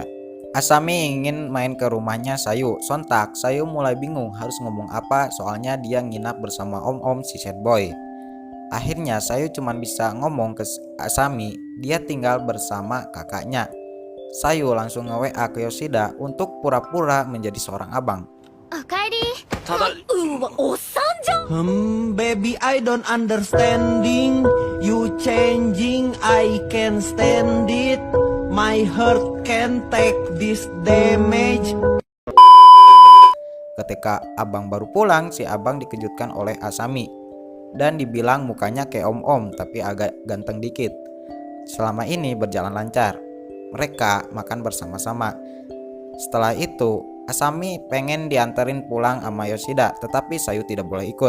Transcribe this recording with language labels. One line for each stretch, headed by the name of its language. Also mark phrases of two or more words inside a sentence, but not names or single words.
Indonesian: Asami ingin main ke rumahnya Sayu. Sontak, Sayu mulai bingung harus ngomong apa soalnya dia nginap bersama om-om si sad boy. Akhirnya Sayu cuman bisa ngomong ke Asami, dia tinggal bersama kakaknya. Sayu langsung nge-WA ke Yoshida untuk pura-pura menjadi seorang abang.
Japanese: おかえり。おっさんじゃん。
English: Baby, I don't understanding. You changing, I can stand it. My heart can take this damage.
Indonesian: Ketika abang baru pulang, si abang dikejutkan oleh Asami dan dibilang mukanya kayak om-om tapi agak ganteng dikit. Selama ini berjalan lancar. Mereka makan bersama-sama. Setelah itu, Asami pengen dianterin pulang sama Yoshida, tetapi Sayu tidak boleh ikut.